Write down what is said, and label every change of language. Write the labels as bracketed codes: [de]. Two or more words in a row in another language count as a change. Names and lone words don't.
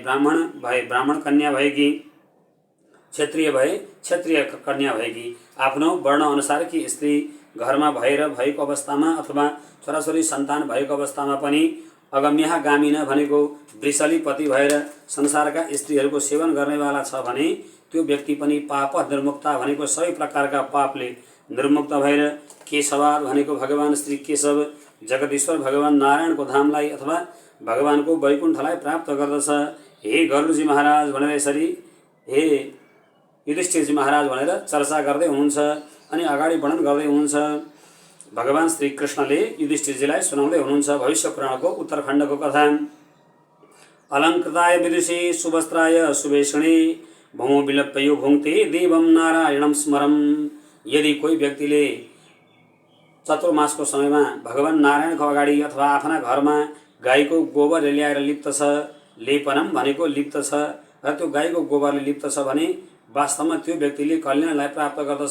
[ne] कन्या भएकी, क्षत्रिय भए क्षत्रिय कन्या भएकी, आफ्नो वर्ण अनुसारकी स्त्री घरमा भएको अवस्थामा अथवा छोराछोरी सन्तान भएको अवस्थामा पनि [sa] अगम्य गामिन [ne] भनेको वृषलीपति भएर संसारका स्त्रीहरूको सेवन गर्नेवाला छ भने त्यो व्यक्ति पनि [sa] पाप निर्मुक्ता [ne] भनेको सबै प्रकारका पापले निर्मुक्त भएर केशवाद भनेको भगवान श्री केशव जगदीश्वर भगवान नारायणको धामलाई अथवा भगवानको वैकुण्ठलाई प्राप्त गर्दछ। हे गरुडजी महाराज भनेर यसरी हे युधिष्ठिरजी महाराज भनेर चर्चा गर्दै हुनुहुन्छ। अनि अगाडि वर्णन गर्दै हुनुहुन्छ। भगवान श्री कृष्णले युधिष्ठिरजीलाई सुनाउँदै हुनुहुन्छ भविष्य पुराणको उत्तरखण्डको कथा। [sa] अलङ्कृताय विदुषी सुवस्त्राय सुवेषणे भौमो विलप्यो भुङ्क्ते देवं नारायणं स्मरम्। [ne] यदि कोही व्यक्तिले चतुर्मासको समयमा भगवान नारायणको अगाडि अथवा आफ्ना घरमा गाईको गोबर ल्याएर लिप्त छ, लेपनम भनेको लिप्त छ र त्यो गाईको गोबरले लिप्त छ भने वास्तवमा त्यो व्यक्तिले कल्याणलाई प्राप्त गर्दछ।